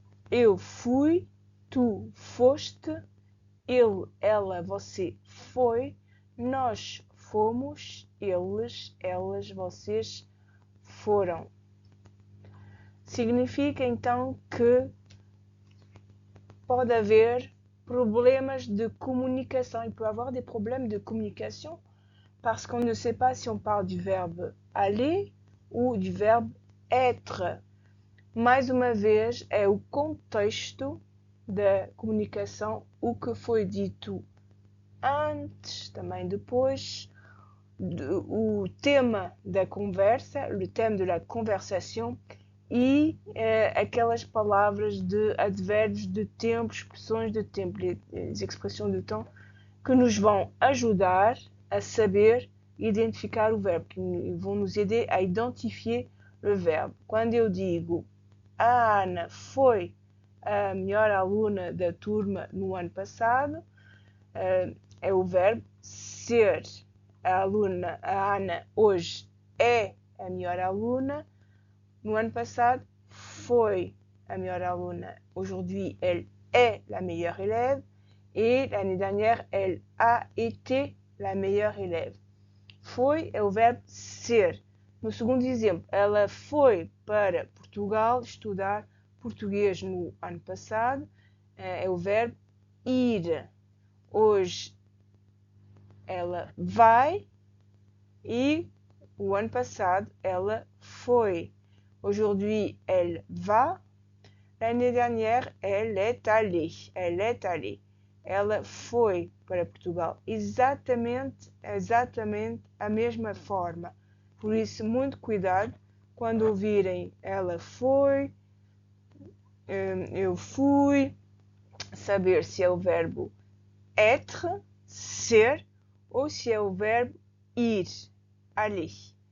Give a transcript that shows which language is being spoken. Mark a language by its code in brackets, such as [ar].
[pt] Eu fui, tu foste, ele, ela, você foi, nós fomos, eles, elas, vocês foram. Significa então que pode haver problemas de communication. [fr] Il peut y avoir des problèmes de communication parce qu'on ne sait pas si on parle du verbe aller ou du verbe être. [pt] Mais uma vez, é o contexto da comunicação, o que foi dito antes, também depois, o tema da conversa, [fr] le thème de la conversation, [pt] e aquelas palavras de advérbios de tempo, expressões de tempo, [fr] les expressões de temps, [pt] que nos vão ajudar a saber identificar o verbo, que vão nos [fr] aider a identifier le verbe. [pt] Quando eu digo a Ana foi a melhor aluna da turma no ano passado, é o verbo ser. A Ana, hoje é a melhor aluna. No ano passado, foi a melhor aluna. [fr] Aujourd'hui, elle est la meilleure élève. Et l'année dernière, elle a été la meilleure élève. [pt] Foi é o verbo ser. No segundo exemplo, ela foi para Portugal estudar português no ano passado. É o verbo ir. Hoje ela vai e o ano passado ela foi. [fr] Aujourd'hui, elle va. L'année dernière, elle est allée. Elle est allée. [pt] Ela foi para Portugal. Exatamente a mesma forma. Por isso, muito cuidado quando ouvirem ela foi, eu fui, saber se é o verbo être, ser, ou se é o verbo ir, aller.